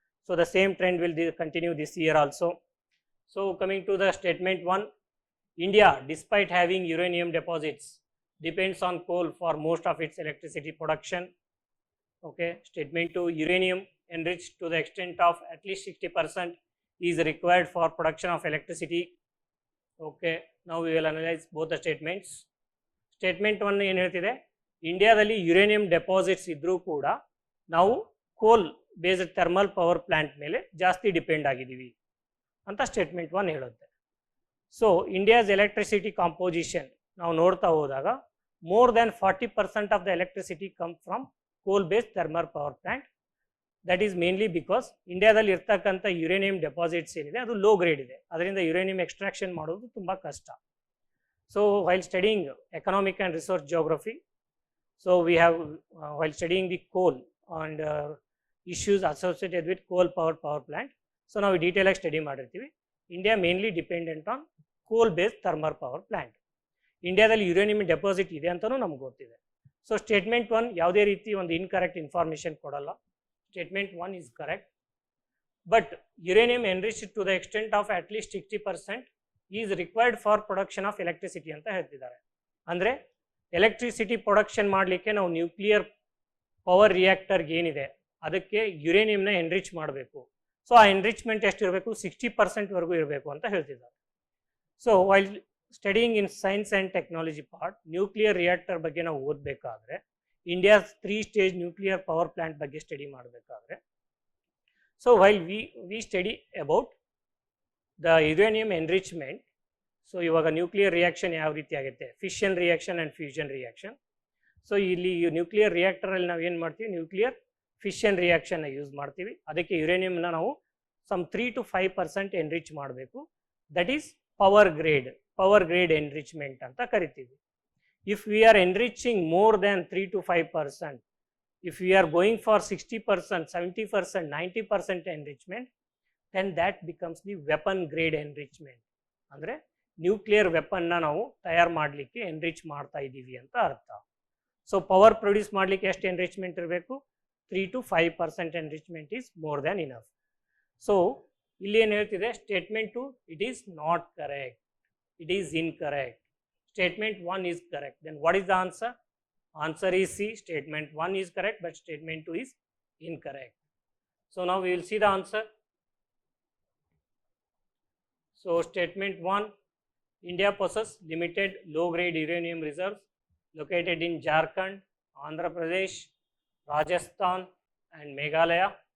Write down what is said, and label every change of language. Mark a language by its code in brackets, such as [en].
[en] So the same trend will continue this year also. So coming to the statement 1, India, despite having uranium deposits, depends on coal for most of its electricity production. Okay. Statement 2, uranium enriched to the extent of at least 60% is required for production of electricity. Okay. Now we will analyze both the statements. [kn] Statement 1 ಏನು ಹೇಳ್ತಿದೆ, ಇಂಡಿಯಾದಲ್ಲಿ uranium deposits ಇದ್ರೂ ಕೂಡ ನಾವು ಕೋಲ್ based thermal power plant ಮೇಲೆ ಜಾಸ್ತಿ depend ಆಗಿದ್ದೀವಿ ಅಂತ ಸ್ಟೇಟ್ಮೆಂಟ್ 1 ಹೇಳುತ್ತೆ. ಸೊ ಇಂಡಿಯಾಸ್ ಎಲೆಕ್ಟ್ರಿಸಿಟಿ ಕಾಂಪೋಸಿಷನ್ ನಾವು ನೋಡ್ತಾ ಹೋದಾಗ [en] more than 40% of the electricity comes from coal based thermal power plant. That is mainly because [kn] ಇಂಡಿಯಾದಲ್ಲಿ ಇರ್ತಕ್ಕಂಥ ಯುರೇನಿಯಂ ಡೆಪಾಸಿಟ್ಸ್ ಏನಿದೆ ಅದು ಲೋ ಗ್ರೇಡ್ ಇದೆ, ಅದರಿಂದ ಯುರೇನಿಯಂ ಎಕ್ಸ್ಟ್ರಾಕ್ಷನ್ ಮಾಡೋದು ತುಂಬ ಕಷ್ಟ. [en] So while studying economic and resource geography, so we have while studying the coal and issues associated with coal power plant. [kn] ಸೊ ನಾವು ಡೀಟೇಲಾಗಿ ಸ್ಟಡಿ ಮಾಡಿರ್ತೀವಿ. [en] India mainly dependent on coal based thermal power plant. [kn] ಇಂಡಿಯಾದಲ್ಲಿ uranium deposit ಇದೆ ಅಂತಲೂ ನಮ್ಗೆ ಗೊತ್ತಿದೆ. ಸೊ ಸ್ಟೇಟ್ಮೆಂಟ್ 1 ಯಾವುದೇ ರೀತಿ ಒಂದು ಇನ್ಕರೆಕ್ಟ್ ಇನ್ಫಾರ್ಮೇಷನ್ ಕೊಡಲ್ಲ. [en] Statement 1 is correct, but uranium enriched to the extent of at least 60% is required for production of electricity [kn] ಅಂತ ಹೇಳ್ತಿದ್ದಾರೆ. ಅಂದರೆ ಎಲೆಕ್ಟ್ರಿಸಿಟಿ ಪ್ರೊಡಕ್ಷನ್ ಮಾಡಲಿಕ್ಕೆ ನಾವು ನ್ಯೂಕ್ಲಿಯರ್ ಪವರ್ ರಿಯಾಕ್ಟರ್ಗೆ ಏನಿದೆ ಅದಕ್ಕೆ ಯುರೇನಿಯಂನ ಎನ್ರಿಚ್ ಮಾಡಬೇಕು. ಸೊ ಆ ಎನ್ರಿಚ್ಮೆಂಟ್ ಎಷ್ಟಿರಬೇಕು, 60%ವರೆಗೂ ಇರಬೇಕು ಅಂತ ಹೇಳ್ತಿದ್ದಾರೆ. [en] so while studying in science and technology part, [kn] nuclear reactor ಬಗ್ಗೆ ನಾವು ಓದಬೇಕಾದ್ರೆ India's 3 stage nuclear power plant ಬಗ್ಗೆ ಸ್ಟಡಿ ಮಾಡಬೇಕಾದ್ರೆ, [en] So while we study about the uranium enrichment. [kn] So ಇವಾಗ ನ್ಯೂಕ್ಲಿಯರ್ ರಿಯಾಕ್ಷನ್ ಯಾವ ರೀತಿ ಆಗುತ್ತೆ, fission reaction and fusion reaction. So ಇಲ್ಲಿ ನ್ಯೂಕ್ಲಿಯರ್ ರಿಯಾಕ್ಟರಲ್ಲಿ ನಾವು ಏನು ಮಾಡ್ತೀವಿ, ನ್ಯೂಕ್ಲಿಯರ್ ಫಿಷನ್ ರಿಯಾಕ್ಷನ್ನ ಯೂಸ್ ಮಾಡ್ತೀವಿ. ಅದಕ್ಕೆ ಯುರೇನಿಯಂನ ನಾವು ಸಮ್ 3 to 5% ಎನ್ರಿಚ್ ಮಾಡಬೇಕು. [en] that is power grade enrichment [kn] ಅಂತ ಕರಿತೀವಿ. [en] If we are enriching more than 3 to 5%, if we are going for 60%, 70%, 90% enrichment, then that becomes the weapon grade enrichment. [kn] ಅಂದರೆ nuclear ವೆಪನ್ನ ನಾವು ತಯಾರು ಮಾಡಲಿಕ್ಕೆ ಎನ್ರಿಚ್ ಮಾಡ್ತಾ ಇದ್ದೀವಿ ಅಂತ ಅರ್ಥ. ಸೊ ಪವರ್ ಪ್ರೊಡ್ಯೂಸ್ ಮಾಡಲಿಕ್ಕೆ ಎಷ್ಟು ಎನ್ರಿಚ್ಮೆಂಟ್ ಇರಬೇಕು, 3 to 5% enrichment [en] Is more than enough. [kn] So ಇಲ್ಲಿ ಏನು ಹೇಳ್ತಿದೆ, [en] Statement 2 it is not correct, it is incorrect. Statement 1 is correct. Then what is the answer? Answer is C. Statement 1 is correct, but statement 2 is incorrect. So now we will see the answer. So statement 1, India possesses limited low grade uranium reserves located in Jharkhand, Andhra Pradesh, Rajasthan and Meghalaya.